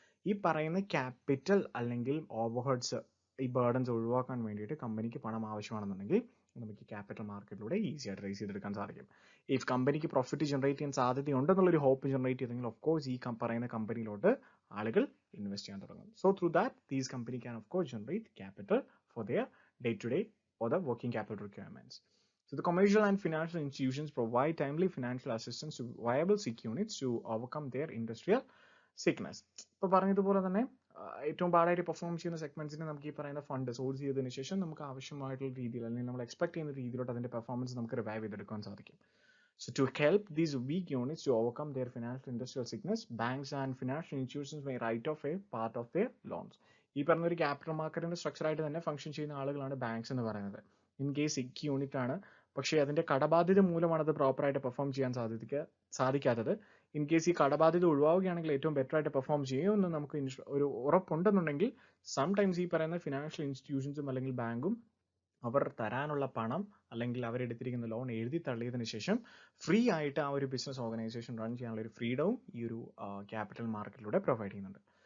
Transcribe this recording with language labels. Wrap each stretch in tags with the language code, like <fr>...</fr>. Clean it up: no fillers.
<ml>ഈ പറയുന്ന ക്യാപിറ്റൽ അല്ലെങ്കിൽ ഓവർഹെഡ്സ് ഈ ബേർഡൻസ് ഒഴിവാക്കാൻ വേണ്ടിയിട്ട് കമ്പനിക്ക് പണം ആവശ്യമാണെന്നുണ്ടെങ്കിൽ നമുക്ക് ക്യാപിറ്റൽ മാർക്കറ്റിലൂടെ ഈസി ആയിട്ട് റേസ് ചെയ്തെടുക്കാൻ സാധിക്കും. ഇഫ് കമ്പനിക്ക് പ്രോഫിറ്റ് ജനറേറ്റ് ചെയ്യാൻ സാധ്യതയുണ്ടെന്നുള്ളൊരു ഹോപ്പ് ജനറേറ്റ് ചെയ്തെങ്കിൽ ഓഫ് കോഴ്സ് ഈ പറയുന്ന കമ്പനിയിലോട്ട് ആളുകൾ ഇൻവെസ്റ്റ് ചെയ്യാൻ തുടങ്ങും.</ml> <en>So through that these company can of course generate capital for their day to day or the working capital requirements. So the commercial and financial institutions provide timely financial assistance to viable SIC units to overcome their industrial sickness.</en> <ml>ഇപ്പോൾ പറഞ്ഞതുപോലെ തന്നെ ഏറ്റവും പാടായിട്ട് perform ചെയ്യുന്ന സെഗ്മെന്റ്സിന് നമുക്ക് ഈ പറയുന്ന fund source ചെയ്തതിനു ശേഷം നമുക്ക് ആവശ്യമായിട്ടുള്ള രീതിയിൽ അല്ലെങ്കിൽ നമ്മൾ എക്സ്പെക്ട് ചെയ്യുന്ന രീതിയിലോട്ട് അതിന്റെ പെർഫോമൻസ് നമുക്ക് റിവൈവ് ചെയ്തെടുക്കാൻ സാധിക്കും.</ml> <en>So to help these weak units to overcome their financial industrial sickness, banks and financial institutions may write off a part of their loans.</en> <ml>ഈ പറഞ്ഞ ഒരു ക്യാപിറ്റൽ മാർക്കറ്റിന്റെ സ്ട്രക്ചർ ആയിട്ട് തന്നെ ഫംഗ്ഷൻ ചെയ്യുന്ന ആളുകളാണ് ബാങ്ക്സ് എന്ന് പറയുന്നത്. ഇൻ കേസ് ഇക്ക് യൂണിറ്റ് ആണ്, പക്ഷേ അതിന്റെ കടബാധ്യത മൂലമാണ് അത് പ്രോപ്പറായിട്ട് പെർഫോം ചെയ്യാൻ സാധിക്കാത്തത്. ഇൻ കേസ് ഈ കടബാധ്യത ഒഴിവാവുകയാണെങ്കിൽ ഏറ്റവും ബെറ്റർ ആയിട്ട് പെർഫോം ചെയ്യുമെന്ന് നമുക്ക് ഒരു ഉറപ്പുണ്ടെന്നുണ്ടെങ്കിൽ സംടൈംസ് ഈ പറയുന്ന ഫിനാൻഷ്യൽ ഇൻസ്റ്റിറ്റ്യൂഷൻസും അല്ലെങ്കിൽ ബാങ്കും അവർ തരാനുള്ള പണം അല്ലെങ്കിൽ അവരെടുത്തിരിക്കുന്ന ലോൺ എഴുതി തള്ളിയതിനു ശേഷം ഫ്രീ ആയിട്ട് ആ ഒരു ബിസിനസ് ഓർഗനൈസേഷൻ റൺ ചെയ്യാനുള്ള ഒരു ഫ്രീഡവും ഈ ഒരു ക്യാപിറ്റൽ മാർക്കറ്റിലൂടെ പ്രൊവൈഡ് ചെയ്യുന്നുണ്ട്.</ml>